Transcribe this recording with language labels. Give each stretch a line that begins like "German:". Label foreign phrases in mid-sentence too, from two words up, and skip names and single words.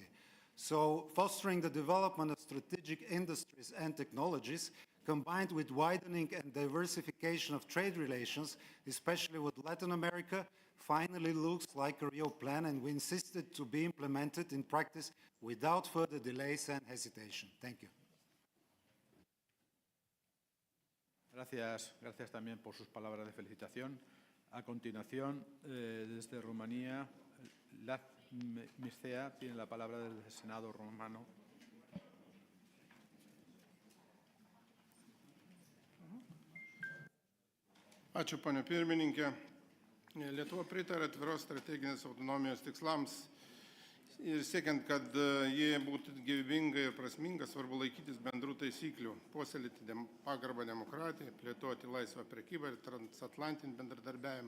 English: So fostering the development of strategic industries and technologies, combined with widening and diversification of trade relations, especially with Latin America, finally looks like a real plan, and we insisted to be implemented in practice without further delays and hesitation. Thank you.
Spanish: Gracias también por sus palabras de felicitación. A continuación, desde Rumanía, Mircea tiene la palabra del Senado rumano.
Lithuanian: Ačiū, ponia pirmininkė. Lietuva pritarė atviros strateginės autonomijos tikslams ir siekiant, kad jie būtų gyvybinga ir prasminga, svarbu laikytis bendrų taisyklių, puoselėti pagarbą demokratiją, plėtoti laisvą prekybą ir transatlantinį bendradarbiavimą.